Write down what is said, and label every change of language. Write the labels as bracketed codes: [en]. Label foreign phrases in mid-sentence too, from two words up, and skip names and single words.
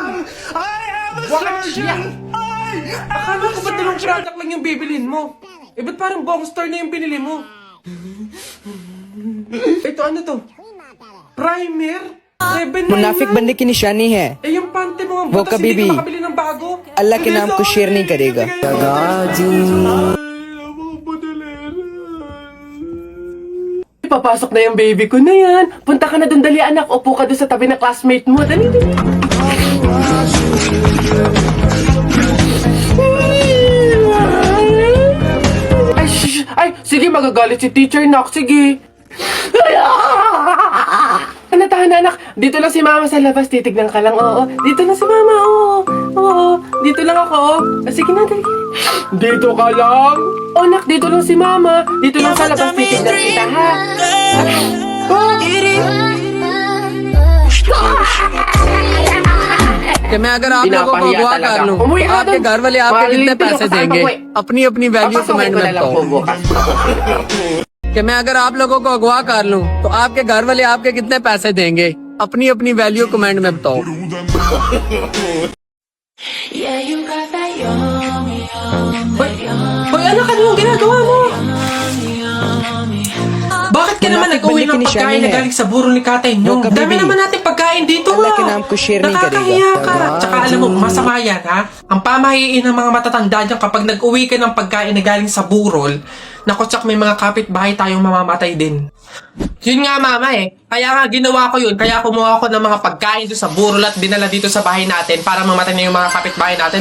[tl] Watch yan! Akala ko ba dalawang product lang yung bibilin mo? Eh, ba't parang buong store na yung binili mo? Ito, ano to? Primer? 799? [hi] मुनाफिक बनने की निशानी है [tl] Eh, yung pante mo, [hi] वो [tl] batas [hi] कभी [tl] hindi [hi] भी [tl] ka makabili ng bago? [hi] अल्लाह के नाम को शेयर नहीं करेगा. [tl] Papasok na yung baby ko na yan. Punta ka na dun, dali anak. Upo ka dun sa tabi ng classmate mo. Dali. Ay, sige, magagalit si teacher, nak. Sige. Tahan, anak. Dito lang si mama sa labas. Titignan ka lang. Oo. Dito lang si mama. Oo. Dito lang ako. Sige na, dali. Dito ka lang? O, nak, dito lang si mama. Dito lang sa labas. Titignan kita, ha? [hi] कि मैं अगर आप लोगों को अगवा कर लूं तो आपके घर वाले आपके कितने पैसे देंगे अपनी अपनी [en] value comment [hi] में बताओ. कि मैं अगर आप लोगों को अगवा कर लूं तो आपके घर वाले आपके कितने पैसे देंगे अपनी अपनी [en] value comment [hi] में बताओ. [tl] Hoy, anak, ano yung ginagawa mo? Bakit ka naman nag-uwi ng pagkain na galing sa burol ni Katay nyo? Dami naman natin pagkain dito, [hi] अल्लाह के नाम को शेयर नहीं [tl] Nakakahiya [hi] करेगा. [tl] ka. Tsaka alam mo, masama yan, ha? Ang pamahiin ng mga matatanda dyan kapag nag-uwi ka ng pagkain na galing sa burol, naku, tsak may mga kapitbahay tayong mamamatay din. Yun nga, mama, eh. Kaya nga, ginawa ko yun. Kaya kumuha ko ng mga pagkain doon sa burol at dinala dito sa bahay natin para mamatay na yung mga kapitbahay natin.